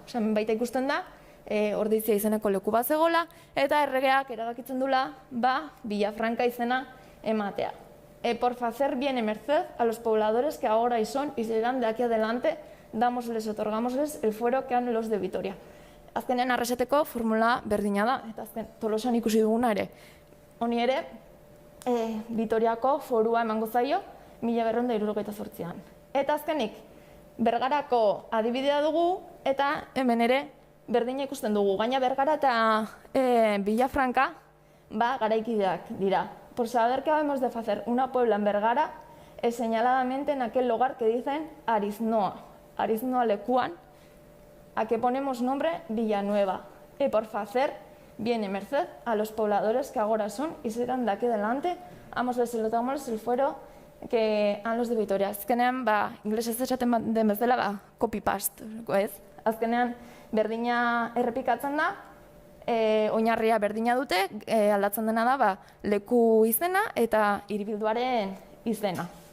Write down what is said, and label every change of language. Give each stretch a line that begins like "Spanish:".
Basque: Osea, baita ikusten da, Ordizia izeneko leku bat zegoela, eta erregeak erabakitzen dula, Villafranca izena ematea.
Spanish: Por hacer bien en merced a los pobladores que ahora y son y serán de aquí adelante, otorgámosles el fuero que han los de Vitoria.
Basque: azkenean Arraseteko formula berdina da, eta azken Tolosan ikusi duguna ere. Honi ere, Vitoriako forua emango zaio, 1978an. Eta azkenik, Bergarako adibidea dugu, eta hemen ere berdina ikusten dugu. Gaina Bergara eta Villafranca, garaikideak dira.
Spanish: Por saber que habemos de hacer una puebla en Bergara, es señaladamente en aquel lugar que dicen Ariznoa.
Basque: Ariznoa lekuan,
Spanish: a que ponemos nombre Villanueva. Y por hacer viene merced a los pobladores que ahora son y serán de aquí adelante, amosles el fuero que han los de Vitoria.
Basque: Azkenean, inglesez esaten den bezala, copy-paste, ez? Azkenean, berdina errepikatzen da, oinarria berdina dute, aldatzen dena da, leku izena eta hiribilduaren izena.